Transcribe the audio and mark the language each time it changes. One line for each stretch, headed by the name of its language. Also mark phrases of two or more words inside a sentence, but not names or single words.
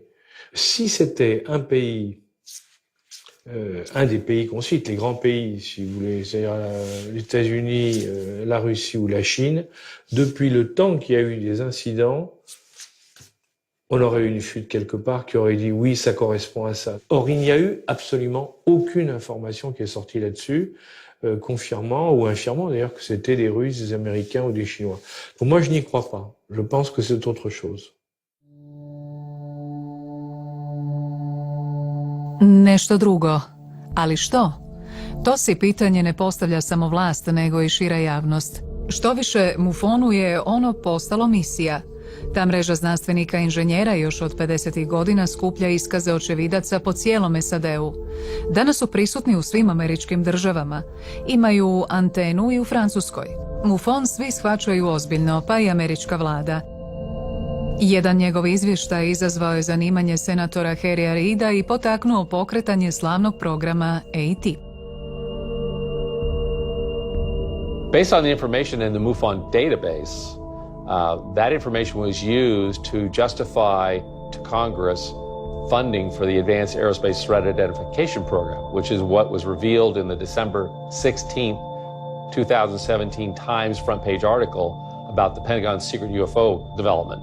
French: Si c'était un pays, un des pays qu'on cite, les grands pays, si vous voulez, c'est-à-dire les États-Unis, la Russie ou la Chine, depuis le temps qu'il y a eu des incidents, on aurait eu une fuite quelque part qui aurait dit oui, ça correspond à ça. Or, il n'y a eu absolument aucune information qui est sortie là-dessus, confirmant ou infirmant d'ailleurs que c'était des Russes, des Américains ou des Chinois. Donc moi, je n'y crois pas. Je pense que c'est autre chose.
Croatian: Nešto drugo. Ali što? To si pitanje ne postavlja samo vlast, nego i šira javnost. Što više, MUFON-u je ono postalo misija. Ta mreža znanstvenika i inženjera još od 50. godina skuplja iskaze očevidaca po cijelom SAD-u. Danas su prisutni u svim američkim državama. Imaju antenu i u Francuskoj. MUFON svi shvaćaju ozbiljno, pa i američka vlada. Jedan njegov izvještaj izazvao je zanimanje senatora Harrya Reida i potaknuo pokretanje slavnog programa AT.
English: Based on the information in the MUFON database, that information was used to justify to Congress funding for the Advanced Aerospace Threat Identification Program, which is what was revealed in the December 16th, 2017 Times front page article about the Pentagon's secret UFO development.